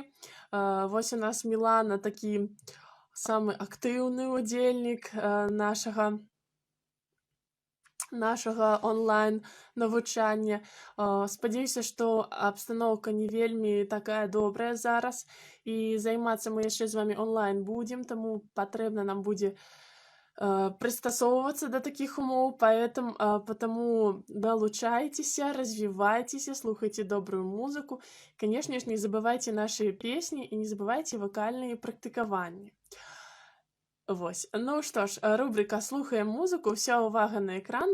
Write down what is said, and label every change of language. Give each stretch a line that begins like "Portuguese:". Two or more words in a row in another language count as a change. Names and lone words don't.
Belarusian: Вось у нас Мілана такі самы актыўны удзельнік нашага онлайн навучання. Спадзяюся, што абстаноўка не вельмі такая добрая зараз, і займацца мы яшчэ з вамі онлайн будзем, таму патрэбна нам будзе
Russian: пристасовываться до таких умов, потому долучайтесь, развивайтесь, слухайте добрую музыку. Конечно же, не забывайте наши песни и не забывайте вокальные практикования.
Belarusian: Вось.
Russian: Ну что ж, рубрика «Слухаем музыку». Вся увага на экран.